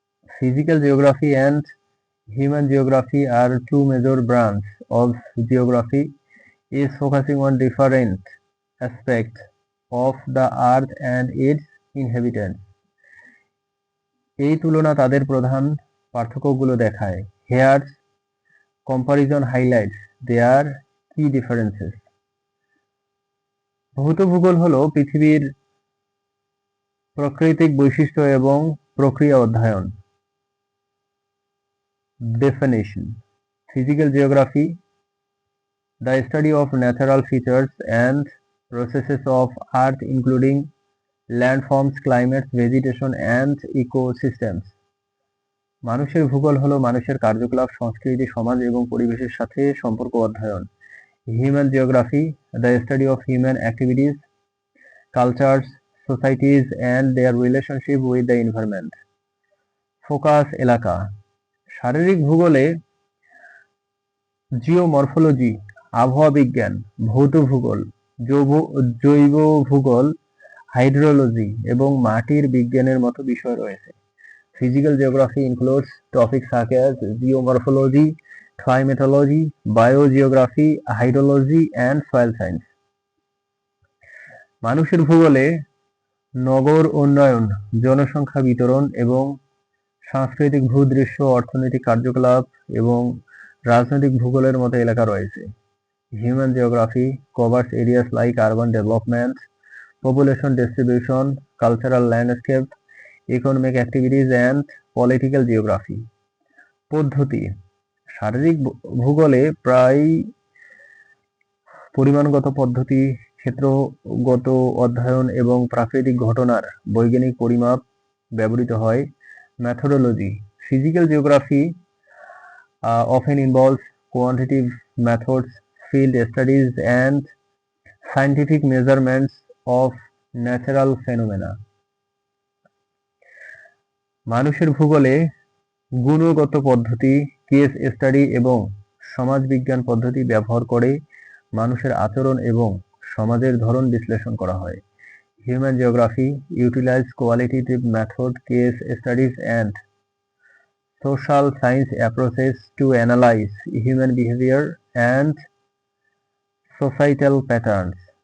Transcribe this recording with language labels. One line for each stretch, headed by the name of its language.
English: Physical geography and human geography are two major branches of geography, is focusing on different aspects of the earth and its inhabitants.
Bangla: এই তুলনা তাদের প্রধান পার্থক্যগুলো দেখায়।
English: Here's comparison highlights their key differences.
Bangla: ভৌত ভূগোল হলো পৃথিবীর প্রাকৃতিক বৈশিষ্ট্য এবং প্রক্রিয়া অধ্যয়ন।
English: Definition. Physical geography, the study of natural features and processes of earth including landforms, climates, vegetation and ecosystems.
Bangla: মানুষের ভূগোল হলো মানুষের কার্যকলাপ, সংস্কৃতি, সমাজ এবং পরিবেশের সাথে সম্পর্ক অধ্যয়ন।
English: Human geography, the study of human activities, cultures, societies and their relationship with the environment.
Bangla: Focus এলাকা। শারীরিক ভূগোলে জিওমরফোলজি, আবহাওয়া বিজ্ঞান, ভৌত ভূগোল, জৈব ভূগোল, হাইড্রোলজি এবং মাটির বিজ্ঞানের মতো বিষয় রয়েছে।
English: Physical geography includes topics such as geomorphology, climatology, biogeography, hydrology and soil science.
Bangla: মানুষের ভূগোলে নগর উন্নয়ন, জনসংখ্যা বিতরণ এবং সাংস্কৃতিক ভূদৃশ্য, অর্থনৈতিক কার্যকলাপ এবং রাজনৈতিক ভূগোলের মতো এলাকা রয়েছে।
English: Human geography covers areas like urban development, population distribution, cultural landscape, economic activities and political geography.
Bangla: পদ্ধতি: শারীরিক ভূগোলে প্রায় পরিমাণগত পদ্ধতি, ক্ষেত্রগত অধ্যয়ন এবং প্রাকৃতিক ঘটনার বৈজ্ঞানিক পরিমাপ ব্যবহৃত হয়।
English: Methodology: physical geography often involves quantitative methods, field studies, and scientific measurements of natural phenomena.
Bangla: মানুষের ভূগোলে গুণগত পদ্ধতি, কেস স্টাডি এবং সমাজবিজ্ঞান পদ্ধতি ব্যবহার করে মানুষের আচরণ এবং সমাজের ধরন বিশ্লেষণ করা হয়।
English: Human geography utilizes qualitative method, case studies, and social science approaches to analyze human behavior and societal patterns.